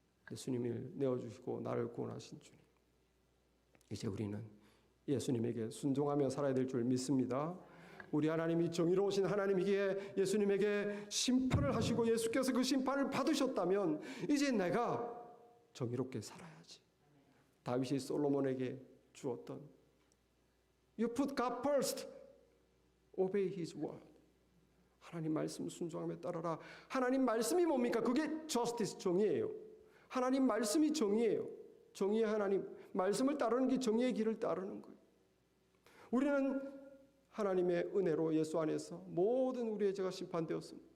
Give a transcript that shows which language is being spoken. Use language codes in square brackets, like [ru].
[ko] 예수님을 내어주시고 나를 구원하신 주님. 이제 우리는 예수님에게 순종하며 살아야 될 줄 믿습니다. 우리 하나님이 정의로우신 하나님이기에 예수님에게 심판을 하시고 예수께서 그 심판을 받으셨다면 이제 내가 정의롭게 살아야지. 다윗이 솔로몬에게 주었던 [en] You put God first. Obey His word. [ko] 하나님 말씀 순종하며 따라라. 하나님 말씀이 뭡니까? 그게 justice, 정의예요. 하나님 말씀이 정의예요. 정의의 하나님 말씀을 따르는 게 정의의 길을 따르는 거예요. 우리는 하나님의 은혜로 예수 안에서 모든 우리의 죄가 심판되었습니다.